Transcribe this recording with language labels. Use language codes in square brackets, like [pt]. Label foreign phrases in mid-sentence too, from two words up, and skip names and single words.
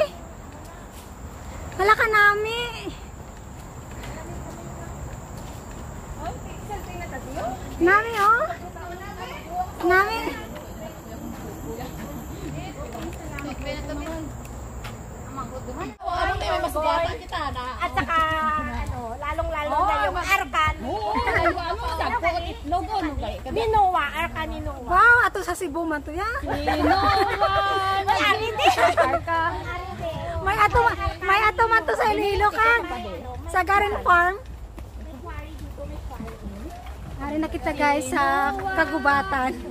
[hil] Wala ka nami. Nami oh. Nami. [tl] At saka lalong-lalo na yung arkan. [hil] Ninowa, arkan ninowa. Wow, ato sa Cebu man to ya. Ninowa. May ato man to sa Iloilo kan. Sa Garin Farm. Hari na kita guys sa kagubatan.